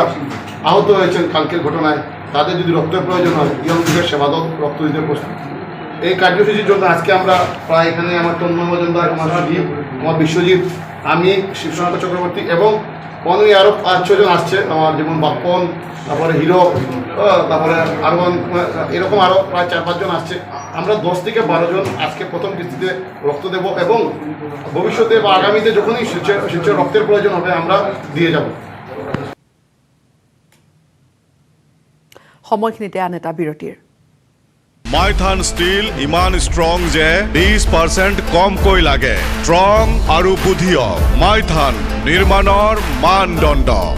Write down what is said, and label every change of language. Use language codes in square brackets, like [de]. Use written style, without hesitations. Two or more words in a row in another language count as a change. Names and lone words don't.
[bn] আহত হয়েছেন কালকের ঘটনায় তাদের যদি রক্তের প্রয়োজন হয় ইয়ংদের সেবাদক রক্ত দিতে প্রস্তুত এই কার্যসূচির জন্য আজকে আমরা প্রায় এখানে আমার তন্ময় মজুমদার আমার সুদীপ আমার বিশ্বজিৎ আমি শিবশঙ্কর চক্রবর্তী এবং অনেক আরও 5-6 জন আসছে আমার যেমন বাপ্পন তারপরে হিরো তারপরে আরও এরকম আরও প্রায় 4-5 জন আসছে আমরা 10 থেকে 12 জন আজকে প্রথম কিস্তিতে রক্ত দেব এবং ভবিষ্যতে বা আগামীতে যখনই শিলচর রক্তের প্রয়োজন হবে আমরা দিয়ে যাব [as] সময়খিনিতে আন এটা বিৰতিৰ মাইথান ষ্টীল ইমান ষ্ট্ৰং যে 20% কমকৈ লাগে ষ্ট্ৰং আৰু বুদ্ধিয় মাইথান নিৰ্মাণৰ মানদণ্ড